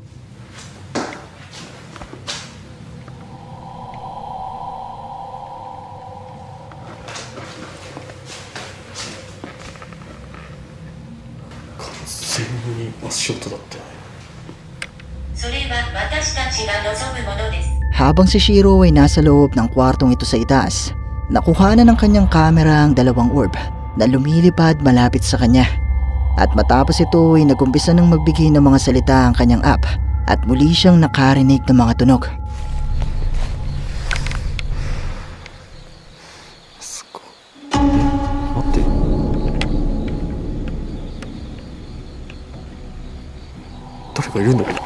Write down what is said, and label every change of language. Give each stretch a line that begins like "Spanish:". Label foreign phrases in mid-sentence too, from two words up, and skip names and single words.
Japanese: 完全に足音だったよね。それは私たちが望むものです。
Filipino: Habang si Shiro ay nasa loob ng kwartong ito sa itaas, nakuhanan ng kanyang kamera ang dalawang orb na lumilipad malapit sa kanya. At matapos ito ay nagumpisa ng magbigay ng mga salita ang kanyang app at muli siyang nakarinig ng mga tunog.
Japanese: 誰かいるんだけど。